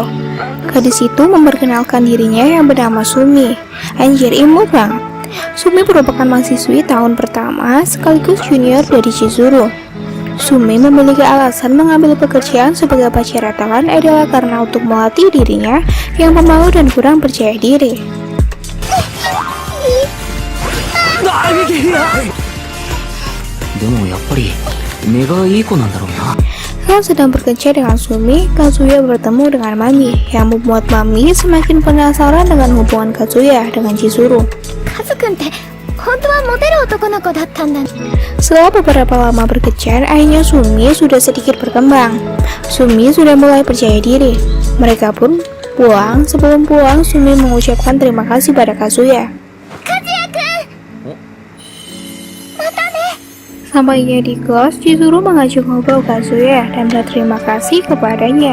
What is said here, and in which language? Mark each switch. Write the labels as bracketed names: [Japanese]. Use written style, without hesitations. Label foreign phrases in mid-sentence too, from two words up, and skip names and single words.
[Indonesian] Gadis itu memperkenalkan dirinya yang bernama Sumi. Anjir, imut banget. Sumi merupakan mahasiswi tahun pertama sekaligus junior dari Chizuru. Sumi memiliki alasan mengambil pekerjaan sebagai pacar rantalan adalah karena untuk melatih dirinya yang pemalu dan kurang percaya diri. [Japanese] でもやっぱり目がいい子なんだろうな。 [Indonesian] Saat sedang bekerja dengan Sumi, Kazuya bertemu dengan Mami yang membuat Mami semakin penasaran dengan hubungan Kazuya dengan Chizuru. [Japanese] カズくんって本当はモテる男の子だったんだ。 [Indonesian] Setelah beberapa lama berkejar, akhirnya Sumi sudah sedikit berkembang. Sumi sudah mulai percaya diri. Mereka pun pulang. Sebelum pulang, Sumi mengucapkan terima kasih pada Kazuya. Sampainya di kelas, Chizuru mengajak ngobrol Kazuya dan berterima kasih kepadanya.